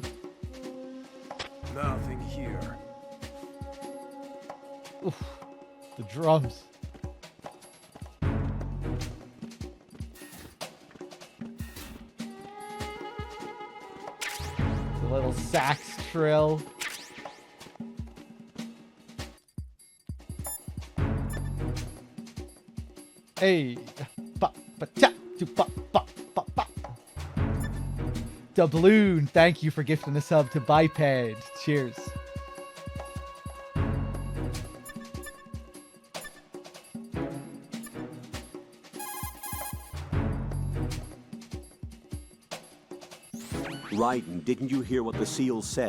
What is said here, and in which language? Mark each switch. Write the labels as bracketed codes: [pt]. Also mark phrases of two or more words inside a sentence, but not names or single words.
[en] Nothing here. Oof, the drums. The little sax trill. Hey, ba ba cha, do ba ba ba ba. Doubloon, thank you for gifting a sub to Biped. Cheers. Raiden, didn't you hear what the SEAL said?